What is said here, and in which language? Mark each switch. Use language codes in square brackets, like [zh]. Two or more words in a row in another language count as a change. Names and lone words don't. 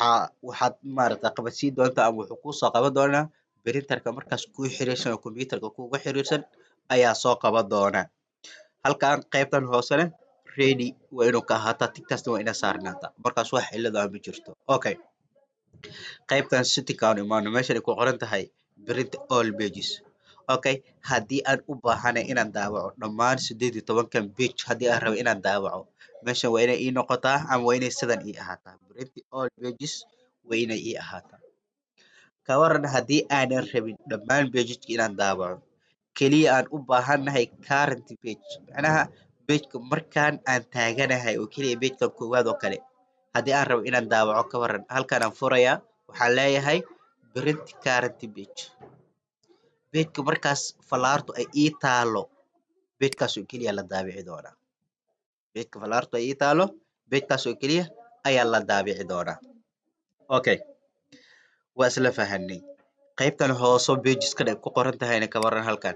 [so] waxaad qabadsiin doontaa ama wuxuu kusoo qaban doonaa printerka markaas kuu xiriirsan oo computerka kuugu xiriirsan ayaa soo qaban doona halkan qaybtan hoosena ready waa inuu ka ahaataa tigtaasna waa inaa saarnaataa markaas wax cilad ah ma jirto okay qaybtan setting aan imaano meeshan ay ku qoran tahay [en] print all pages [so] okay haddii aan u baahanahay inaan daawaco dhammaan 18kan page haddii aan rabo inaan daawaco meeshan waa inay ii noqotaa ama waa inay sidan ii ahaataa [en] print all pages [so] waa inay ii ahaataa ka waran haddii aanan rabin dhammaan pageska inaan daawaco keliya aan u baahanahay [en] current page [so] macnaha pageka markaan aan taaganahay oo keliya pagekan koowaad oo kale haddii aan rabo inaan daawaco ka waran halkan aan furayaa waxaan leeyahay [en] print current page [so] pageka markaas falaartu ay ii taalo pagekaas oo keliya la daabici doonaa pageka falaartu ay ii taalo pagekaas oo keliya ayaa la daabici doonaa okay waa isla fahanay qaybtan hoose pageska ay ku qoran tahayna ka waran halkan.